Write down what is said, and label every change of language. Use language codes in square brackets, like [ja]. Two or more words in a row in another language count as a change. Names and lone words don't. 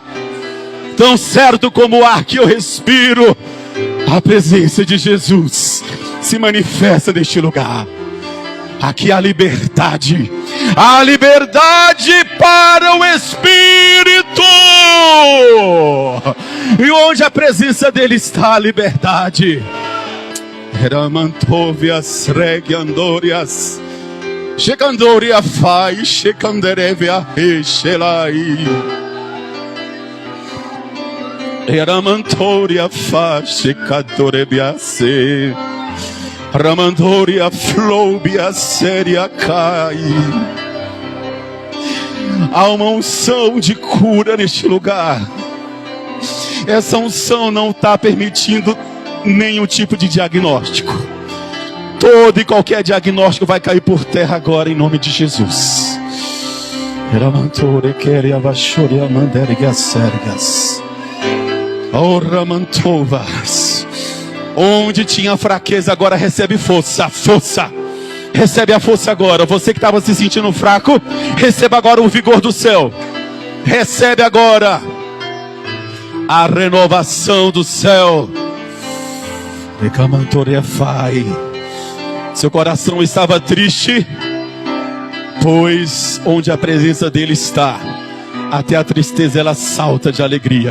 [pt] Tão certo como o ar que eu respiro, a presença de Jesus se manifesta neste lugar. Aqui há liberdade, a liberdade para o Espírito. E onde a presença dele está, a liberdade. Ramantovias regiandorias, checandoria fai, checanderevia rechelai. Ramantoria fa, checadorebia se. Ramandoria flobia seria cai. Há uma unção de cura neste lugar. Essa unção não está permitindo nenhum tipo de diagnóstico. Todo e qualquer diagnóstico vai cair por terra agora em nome de Jesus. Ramantore queria vachoria manderigas sergas. Oh Ramantovas. Onde tinha fraqueza, agora recebe força. Força. Recebe a força agora. Você que estava se sentindo fraco, receba agora o vigor do céu. Recebe agora a renovação do céu. Seu coração estava triste, pois onde a presença dele está, até a tristeza ela salta de alegria.